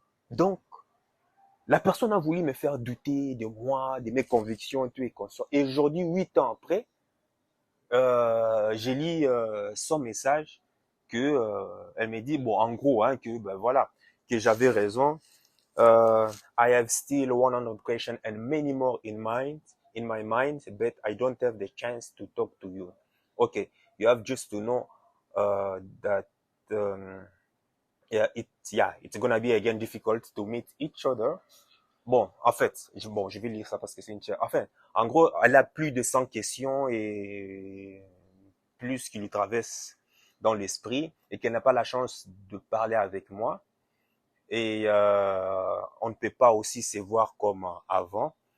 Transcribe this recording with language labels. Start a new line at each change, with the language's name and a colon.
French: Donc, la personne a voulu me faire douter de moi, de mes convictions, tout et consort. Et aujourd'hui, 8 ans après, j'ai lu son message que elle me dit, bon, en gros, hein, que ben voilà, que j'avais raison.
English: I have still 100 questions and many more in my mind, but I don't have the chance to talk to you. Okay, you have just to know that it's gonna be again difficult to meet each other.
French: Bon, en fait, je vais lire ça parce que c'est une... Enfin, en gros, elle a plus de 100 questions et plus qui lui traversent dans l'esprit et qu'elle n'a pas la chance de parler avec moi. Et on ne peut pas aussi se voir comme avant.